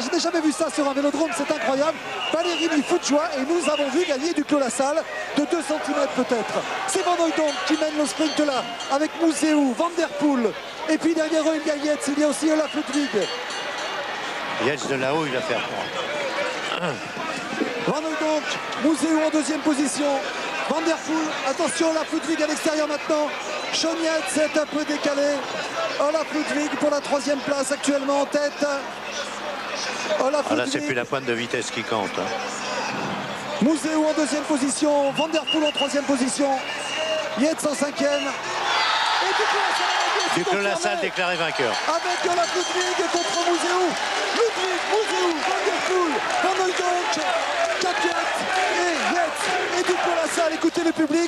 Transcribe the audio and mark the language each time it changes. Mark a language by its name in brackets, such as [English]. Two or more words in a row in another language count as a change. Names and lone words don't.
[French] Je n'ai jamais vu ça sur un vélodrome, c'est incroyable. Ballerini fout de joie et nous avons vu gagner Duclos la salle de 2 cm peut-être. C'est Van Hooydonk qui mène le sprint là avec Museeuw, Van der Poel et puis derrière eux il y a Yates, il y a aussi Olaf Ludwig. Yates de là-haut, il va faire quoi? Van Hooydonk, Museeuw en 2e position. Van der Poel, attention Olaf Ludwig à l'extérieur maintenant. Sean Yates est un peu décalé. Olaf Ludwig pour la 3e place actuellement en tête. Olaf Là, Ludwig. c'est plus la pointe de vitesse qui compte. Museeuw en 2e position. Van der Poel en 3e position. Yates en 5e. Et Duclos la salle déclaré vainqueur. Avec Olaf Ludwig contre Museeuw. Museeuw, Van der Poel, Van Hooydonk, Capiat et Yates. Et Duclos la salle, écoutez le public.